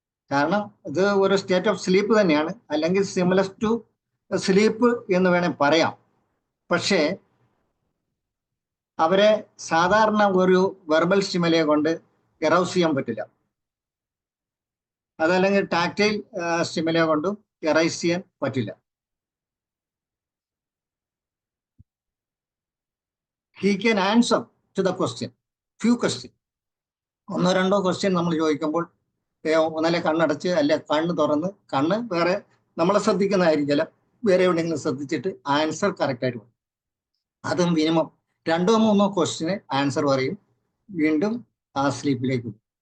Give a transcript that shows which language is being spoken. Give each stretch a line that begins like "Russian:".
Malayalam: കാരണം ഇത് ഒരു
English: state of sleep
Malayalam: തന്നെയാണ്, അല്ലെങ്കിൽ
English: similar to sleep
Malayalam: എന്ന് വേണേൽ പറയാം. പക്ഷേ അവരെ സാധാരണ ഒരു വെർബൽ സ്റ്റിമുലയെ കൊണ്ട് എറൗസ് ചെയ്യാൻ പറ്റില്ല. അതല്ലെങ്കിൽ ടാക്ടൈൽ സ്റ്റിമുലയെ കൊണ്ടും എറൈസ് ചെയ്യാൻ പറ്റില്ല.
English: He can answer to the question, few questions.
Malayalam: 1-2 question നമ്മൾ ചോദിക്കുമ്പോൾ ഒന്നല്ലേ കണ്ണടച്ച് അല്ലെ കണ്ണ് തുറന്ന്, കണ്ണ് വേറെ നമ്മളെ ശ്രദ്ധിക്കുന്നതായിരിക്കില്ല, വേറെ എവിടെയെങ്കിലും ശ്രദ്ധിച്ചിട്ട് ആൻസർ കറക്റ്റ് ആയിട്ട് പറയും. അതും മിനിമം 2-3 ക്വസ്റ്റ്യന് ആൻസർ പറയും, വീണ്ടും ആ സ്ലീപ്പിലേക്ക് പോകും.